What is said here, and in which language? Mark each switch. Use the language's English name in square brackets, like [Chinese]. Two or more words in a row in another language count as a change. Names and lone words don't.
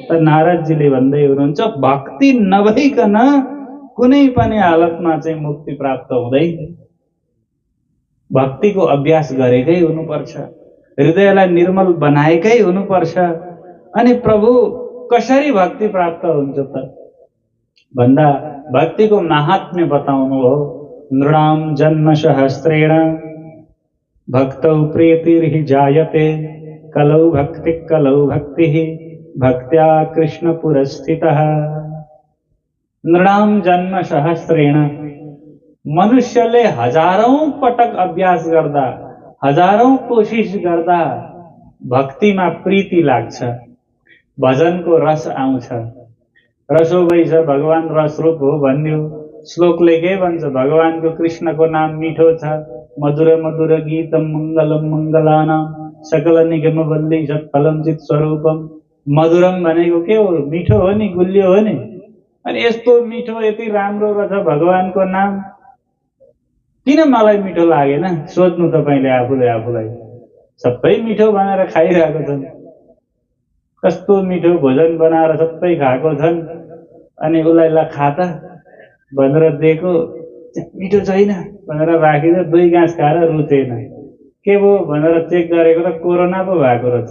[Nepali] त नारदजीले भन्दै हुनुहुन्छ, भक्ति नभइकन कुनै पनि हालतमा चाहिँ मुक्ति प्राप्त हुँदैन। भक्तिको अभ्यास गरेकै हुनुपर्छ, हृदयलाई निर्मल बनाएकै हुनुपर्छ। अनि प्रभु कसरी भक्ति प्राप्त हुन्छ त भन्दा भक्तिको महात्म्य बताउनु हो। [Sanskrit] नृणाम जन्म सहस्रेण भक्तौ प्रीतिर्हि जायते, कलौ भक्ति कलौ भक्ति भक्त्या कृष्ण पुरस्थितः। नृणाम जन्म सहस्रेण, [Nepali] मनुष्यले हजारौं पटक अभ्यास गर्दा, हजारौं कोशिश गर्दा भक्तिमा प्रीति लाग्छ, भजनको रस आउँछ। [Sanskrit] रसो वैश [Nepali] भगवान रसरूप हो भन्यो। श्लोकले के भन्छ? भगवानको कृष्णको नाम मिठो छ। [Sanskrit] मधुर मधुर गीतम मङ्गलम मङ्गलानाम सकल निगम वल्ली सत्फलम चित स्वरूपम। [Nepali] मधुरम भनेको के हो? मिठो हो नि, गुलियो हो नि। अनि यस्तो मिठो, यति राम्रो रहेछ भगवानको नाम, किन मलाई मिठो लागेन सोध्नु तपाईले आफूले आफूलाई। सबै मिठो बनाएर खाइरहेको छन्, कस्तो मिठो भोजन बनाएर सबै खाएको छन्, अनि उसलाई ल खा त भनेर दिएको, मिठो छैन भनेर राखिदियो, 2 गाँस खाएर रुचेन, के भयो भनेर चेक गरेको त कोरोना पो भएको रहेछ।